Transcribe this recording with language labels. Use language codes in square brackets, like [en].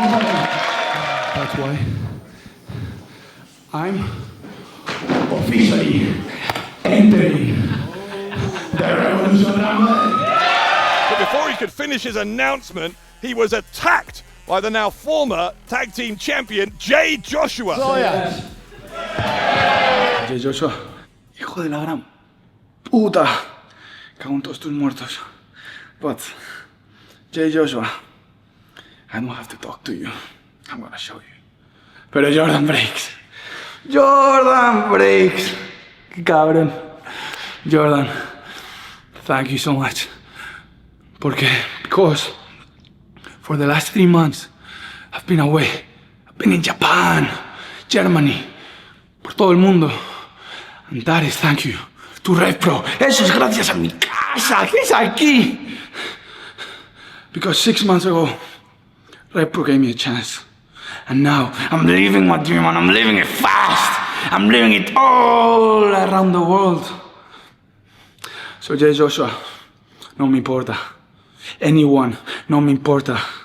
[en] That's why I'm officially entering the Revolution Rumble. But before he could finish his announcement, he was attacked by the now former tag team champion, Jay Joshua. [es] Jay Joshua, hijo de la gran puta, cago en todos tus muertos. [en] But, Jay Joshua, I don't have to talk to you. I'm gonna show you. [es] Pero [en] Jordan Breaks. Jordan Breaks. [es] Qué cabrón. [en] Jordan, thank you so much. Because for the last 3 months, I've been away. I've been in Japan, Germany, [es] por todo el mundo. [en] And that is thank you to RevPro. [es] Eso es gracias a mi casa, que es aquí. [en] Because 6 months ago, RevPro gave me a chance. And now, I'm living my dream, and I'm living it fast. I'm living it all around the world. So [es] Jay Joshua, no me importa. [en] Anyone, [es] no me importa.